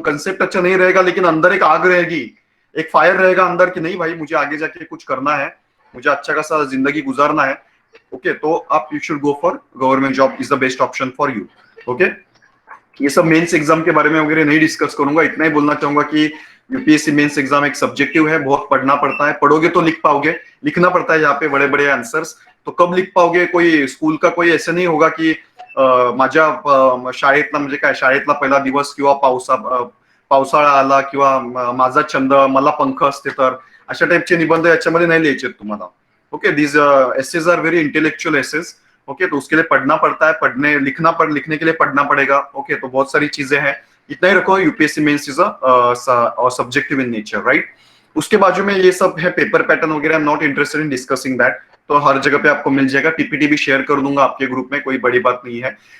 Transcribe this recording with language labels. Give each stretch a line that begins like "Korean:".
Hindi: Concept अच्छा नहीं रहेगा लेकिन अंदर एक आग रहेगी, एक फायर रहेगा अंदर कि नहीं भाई मुझे आगे जाके कुछ करना है, मुझे अच्छा खासा जिंदगी गुजारना है, ओके, तो आप
English: You should go for government job is the best option for you.
Hindi: Okay, ये सब मेंस एग्जाम के बारे में वगैरह नहीं डिस्कस करूंगा, इतना ही बोलना चाहूंगा कि यूपीएससी मेंस एग्जाम एक सब्जेक्टिव है, बहुत पढ़ना पड़ता है, पढ़ोगे तो लिख पाओगे, लिखना पड़ता है यहाँ पे बड़े बड़े आंसर्स, तो कब लिख पाओगे? कोई स्कूल का कोई ऐसे नहीं होगा कि
Marathi: माझ्या शाळेतला म्हणजे काय, शाळेतला पहिला दिवस किंवा पावसाळा आला किंवा माझा छंद, मला पंख असते तर, अशा टाइपचे निबंध याच्यामध्ये नहीं लिहायचे तुम्हाला।
Hindi: Okay,
English: These essays are very intellectual essays.
Hindi: Okay, तो उसके लिए पढ़ना पड़ता है, लिखने के लिए पढ़ना पड़ेगा। ओके, तो बहुत सारी चीजें हैं, इतना ही रखो।
English: UPSC mains is a subjective in nature,
Hindi: right. उसके बाजू में ये सब है पेपर पैटर्न वगैरह,
English: I am not interested in discussing that,
Hindi: तो हर जगह पे आपको मिल जाएगा, पीपीटी भी शेयर कर दूंगा आपके ग्रुप में, कोई बड़ी बात नहीं है।